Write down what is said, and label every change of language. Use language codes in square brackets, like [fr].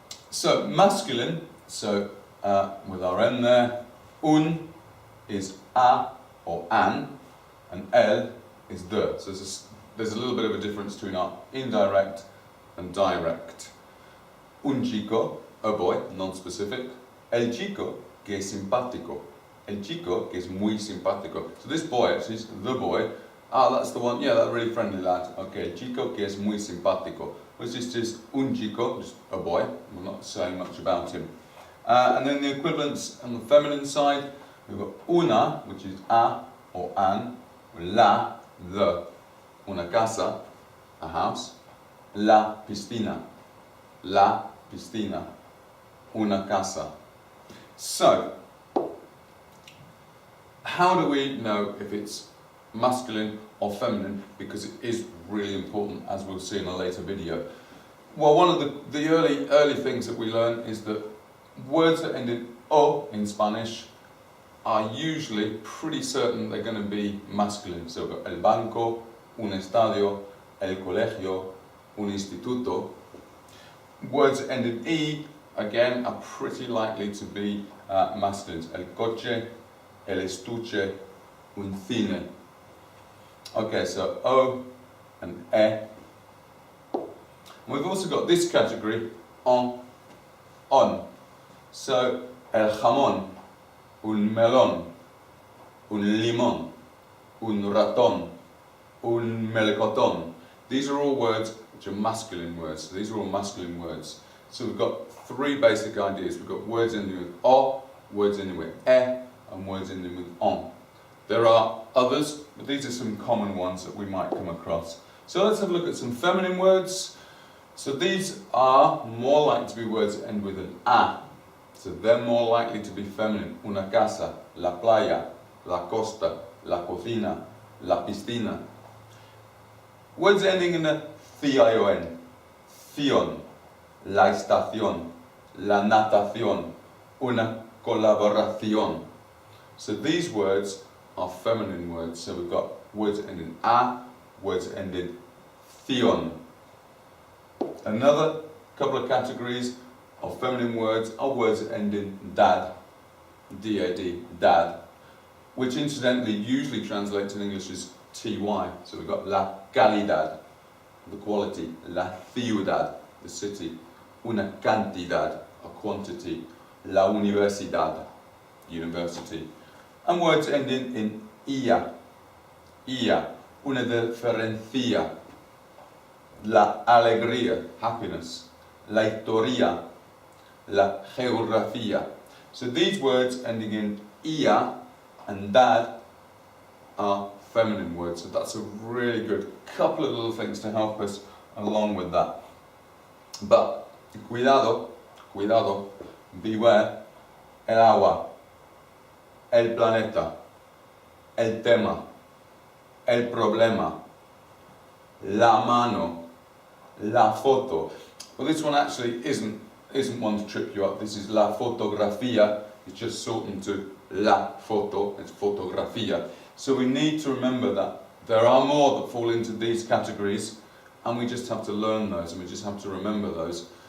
[en] So masculine, so with our N there, un is a or an, and el is the. So there's a little bit of a difference between our indirect and direct. [es] Un chico, [en] a boy, non-specific. [es] El chico, que es simpático. El chico, que es muy simpático. [en] So this boy actually is the boy. Ah, that's the one, yeah, that really friendly lad. [es] Okay, el chico, que es muy simpático. [en] Which is just [es] un chico, [en] just a boy. We're not saying much about him. And then the equivalents on the feminine side, we've got una, which is a or an, la, the. [es] Una casa, [en] a house. [es] La piscina, una casa. [en] So, how do we know if it's masculine or feminine? Because it is really important, as we'll see in a later video. Well, one of the early things that we learn is that words that end in o in Spanish are usually pretty certain they're going to be masculine. So we've got [es] el banco, un estadio, el colegio, un instituto. [en] Words that end in E, again, are pretty likely to be masculine. [es] El coche, el estuche, un cine. [en] Okay, so O and E. We've also got this category, on. [es] So, el jamón, un melón, un limón, un ratón, un melocotón. [en] These are all words which are masculine words. So these are all masculine words. So we've got three basic ideas. We've got words ending with o, words ending with e, and words ending with on. There are others, but these are some common ones that we might come across. So let's have a look at some feminine words. So these are more likely to be words that end with an a. So they're more likely to be feminine. [es] Una casa, la playa, la costa, la cocina, la piscina. [en] Words ending in a thion, thion, [es] la estación, la natación, una colaboración. [en] So these words are feminine words. So we've got words that end in a, words that end in thion. Another couple of categories of feminine words are words that end in dad, D-A-D, dad, which incidentally usually translates in English as ty. So we've got [es] la calidad, [en] the quality, [es] la ciudad, [en] the city, [es] una cantidad, [en] a quantity, [es] la universidad, [en] university. And words ending in ia, [es] una diferencia, la alegría, [en] happiness, [es] la historia, la geografía. [en] So these words ending in ia and dad are feminine word. So that's a really good couple of little things to help us along with that. [es] But cuidado, cuidado, beware, el agua, el planeta, el tema, el problema, la mano, la foto. [en] Well, this one actually isn't one to trip you up. This is la fotografía. It's just shortened to la foto. It's fotografía. So we need to remember that there are more that fall into these categories, and we just have to learn those, and we just have to remember those.